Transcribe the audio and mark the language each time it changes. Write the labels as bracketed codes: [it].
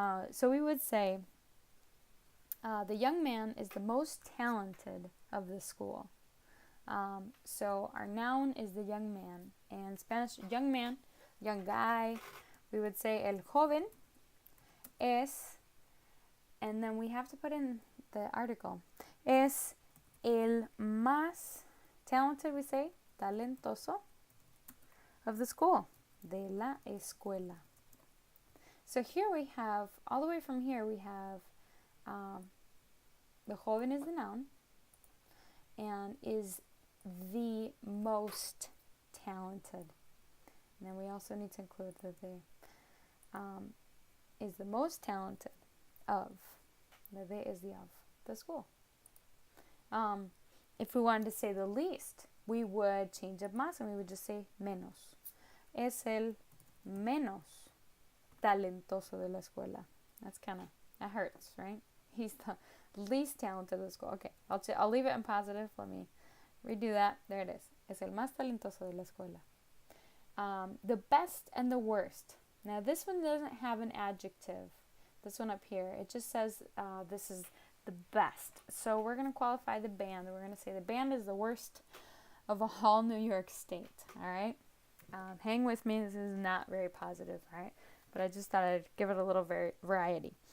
[en] So we would say the young man is the most talented of the school. So our noun is the young man. And Spanish, young man, young guy, we would say [es] el joven es, [en] and then we have to put in the article. [es] Es el más [en] talented, we say, [es] talentoso [en] of the school, [es] de la escuela. [en] So here we have, all the way from here, we have the joven is the noun and is the most talented. And then we also need to include that they is the most talented of. The de is the of the school. If we wanted to say the least, we would change up más and we would just say menos. [es] Es el menos talentoso de la escuela. [en] That hurts, right? He's the least talented of the school. Okay, I'll leave it in positive. Let me redo that. There it is. [es] Es el más talentoso de la escuela. [en] The best and the worst. Now this one doesn't have an adjective. This one up here, it just says this is the best. So we're going to qualify the band. We're going to say the band is the worst of all New York State. All right? Hang with me. This is not very positive, all right? But I just thought I'd give it a little variety.